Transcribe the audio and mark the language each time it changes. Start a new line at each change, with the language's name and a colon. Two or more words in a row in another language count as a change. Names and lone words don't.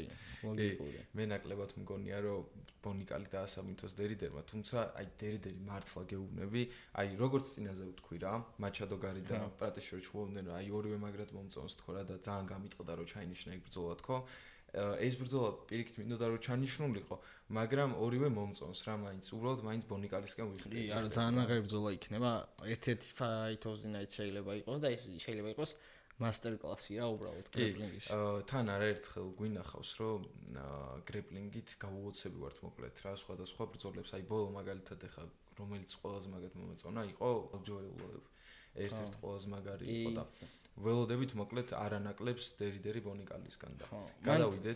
Georgian: მე ნაკლებად მგონია რომ ბონიკალი დაასაბინთოს დერიდერმა, თუმცა აი დერი მართლა გეუბნები, აი როგორც წინაზე ვთქვი რა, მაჩადოგარი და პრატეშორი ჩხუბობდნენ რომ აი ორივე მაგრად მომწონს თქო რა და ძალიან გამიტყდა რომ ჩაინიშნა ეგ ბრძოლა თქო. ეს ბრძოლა პირიქით მინდოდა რომ ჩანიშნულიყო, მაგრამ ორივე მომწონს რა მაინც, უბრალოდ მაინც ბონიკალისკენ ვიხდი. კი, არა ძალიან მაგარი ბრძოლა იქნება. ერთ-ერთი
English: fight of the night
Georgian: შეიძლება იყოს და ეს შეიძლება იყოს
English: master class-
Georgian: ი რა უბრალოდ გრეპლინგის. თან არაერთხელ გვინახავს რომ გრეპლინგით გავუოცები ვართ მოკლედ რა, სხვადასხვა ბრძოლებს, აი ბოლო მაგალითად ეხა რომელიც ყველაზე მაგად მომეწონა იყო ჯოელ ერთ-ერთი ყველაზე მაგარი იყო და ველოდებით მოკლედ არანაკლებს დერი ბონიკალისგან და გადავიდეთ.